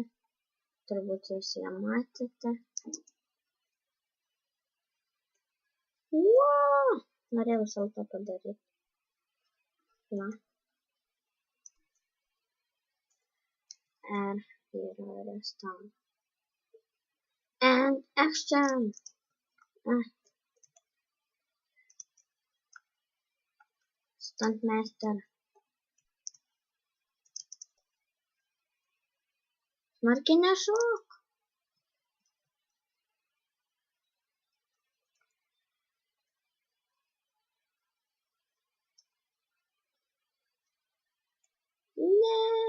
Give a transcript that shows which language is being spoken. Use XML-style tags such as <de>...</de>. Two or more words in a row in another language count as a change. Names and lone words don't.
<lt>Turbūt jūs ją matėte. Wow! Norėjau salto padaryti. Na. R yra restart.</lt> <en>And action! Stuntmaster.</en> <lt>Smarkiai nešok. Ne.</lt>